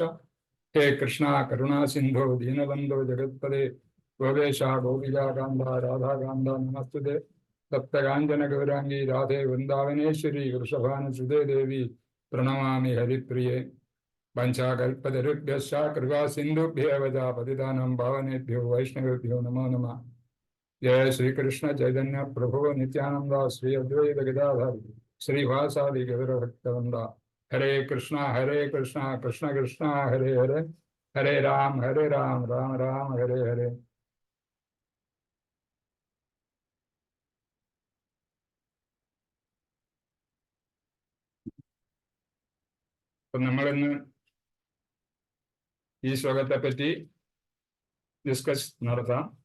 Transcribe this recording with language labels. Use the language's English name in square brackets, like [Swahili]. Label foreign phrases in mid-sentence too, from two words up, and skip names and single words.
[Sanskrit] ഹേ കൃഷ്ണ കരുണാ സിന്ധോ ദീനബന്ധോ ജഗത്പദേ ഗോപേശ ഗോപികാകാന്ത രാധാകാന്ത നമസ്തുതേ. സപ്തകാഞ്ചന ഗൗരാംഗി രാധേ വൃന്ദാവനേശ്വരി വൃഷഭാനുസുതേ ദേവി പ്രണമാമി ഹരിപ്രിയേ. വഞ്ചാകൽപതരുഭ്യശ്ച കൃപാ സിന്ധുഭ്യേവ ച പതിതാനാം പാവനേഭ്യോ വൈഷ്ണവേഭ്യോ നമോ നമഃ. ജയ ശ്രീകൃഷ്ണ ചൈതന്യ പ്രഭു നിത്യാനന്ദ ശ്രീ അദ്വൈത ഗദാധര ശ്രീവാസാദി ഗൗരഭക്തവൃന്ദ. ഹരേ കൃഷ്ണ കൃഷ്ണ കൃഷ്ണ ഹരേ ഹരേ ഹരേ രാം രാം രാം ഹരേ ഹരേ. [Malayalam] അപ്പൊ നമ്മളിന്ന് ഈ ശ്ലോകത്തെ പറ്റി ഡിസ്കസ് നടത്താം.